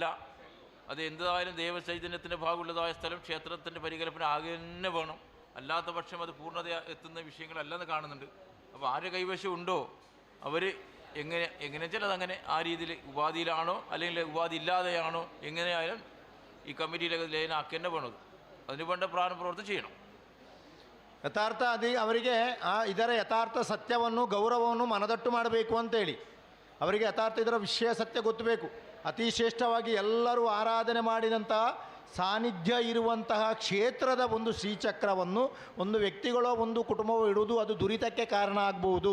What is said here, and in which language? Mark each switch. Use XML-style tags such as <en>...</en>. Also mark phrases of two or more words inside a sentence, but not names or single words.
<ml>അത് എന്തായാലും ദേവചൈതന്യത്തിൻ്റെ ഭാഗമുള്ളതായ സ്ഥലം ക്ഷേത്രത്തിൻ്റെ പരികല്പന ആകെ തന്നെ വേണം. അല്ലാത്ത പക്ഷം അത് പൂർണ്ണത എത്തുന്ന വിഷയങ്ങളല്ലെന്ന് കാണുന്നുണ്ട്. അപ്പോൾ ആരുടെ കൈവശം ഉണ്ടോ അവർ എങ്ങനെ വെച്ചാൽ അതങ്ങനെ ആ രീതിയിൽ ഉപാധിയിലാണോ അല്ലെങ്കിൽ ഉപാധി ഇല്ലാതെയാണോ എങ്ങനെയായാലും ഈ കമ്മിറ്റിയിലൊക്കെ ലൈനാക്കി തന്നെ വേണം. അതിന് വേണ്ട പ്രവൃത്തി ചെയ്യണം.</ml> <kn>ಯಥಾರ್ಥ ಅವರಿಗೆ ಇದರ ಯಥಾರ್ಥ ಸತ್ಯವನ್ನು ಗೌರವವನ್ನು ಮನದಟ್ಟು ಮಾಡಬೇಕು ಅಂತೇಳಿ ಅವರಿಗೆ ಯಥಾರ್ಥ ಇದರ ವಿಷಯ ಸತ್ಯ ಗೊತ್ತಬೇಕು. ಅತಿ ಶ್ರೇಷ್ಠವಾಗಿ ಎಲ್ಲರೂ ಆರಾಧನೆ ಮಾಡಿದಂಥ ಸಾನ್ನಿಧ್ಯ ಇರುವಂತಹ ಕ್ಷೇತ್ರದ ಒಂದು ಶ್ರೀಚಕ್ರವನ್ನು ಒಂದು ವ್ಯಕ್ತಿಗಳೋ ಒಂದು ಕುಟುಂಬವೋ ಇಡುವುದು ಅದು ದುರಿತಕ್ಕೆ ಕಾರಣ ಆಗ್ಬೋದು.</kn>